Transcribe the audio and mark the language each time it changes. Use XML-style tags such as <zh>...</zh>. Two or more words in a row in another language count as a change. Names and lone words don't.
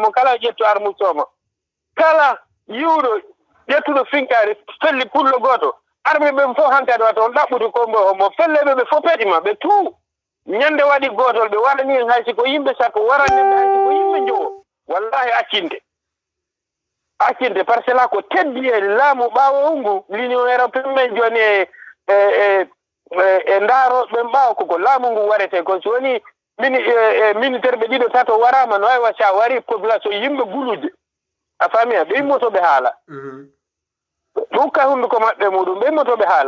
<ff>mo kala ƴetto armusoma kala yiwɗo ƴettuɗo finkari felli pullo goto armi ɓen fof hankadi wata on ɗaɓɓude kombo o mo felleɓe ɓe fofetima ɓe tout ñande waɗi gotol ɓe waɗani en haysi ko yimɓe sappo waranneɓe haysi ko yimɓe jowo wallahi accinde</ff> <fr>par ce là</fr> <ff>ko teddi e laamu ɓaawo ngu</ff> <fr>l'union européenne</fr> <ff>men joni e ndaaroɓe ɓen ɓaawa koko laamu ngu warete ko so woni ministére ɓe ɗiɗo tato warama no aywa sa wari population yimɓe gulude a faamiya ɓe immotoɓe haala ɗukka hunduko maɓɓe muɗum ɓe immotoɓe haala</ff>